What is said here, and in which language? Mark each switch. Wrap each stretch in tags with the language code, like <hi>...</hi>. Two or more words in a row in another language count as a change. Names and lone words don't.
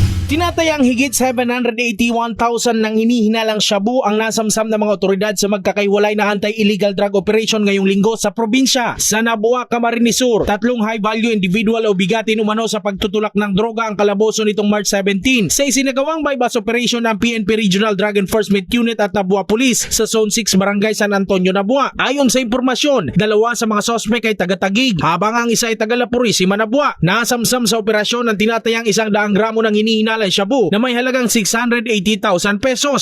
<tl>Tinatayang higit 781,000 ng hinihinalang shabu ang nasamsam ng mga otoridad sa magkakaiwalay na</tl> <en>anti-illegal drug operation</en> <tl>ngayong linggo sa probinsya. Sa Nabua, Camarines Sur, 3</tl> <en>high-value individual</en> <tl>o bigatin umano sa pagtutulak ng droga ang kalaboso nitong March 17 sa isinagawang</tl> <en>bypass operation</en> <tl>ng PNP Regional Drug Enforcement Unit at Nabua Police sa Zone 6 Barangay San Antonio, Nabua. Ayon sa impormasyon, 2 sa mga sospek ay taga-Taguig habang ang isa ay taga-Lapurisima, Nabua. Nasamsam sa operasyon ang tinatayang 100 gramo ng hinihinalang shabu na may halagang 680,000 pesos.</tl>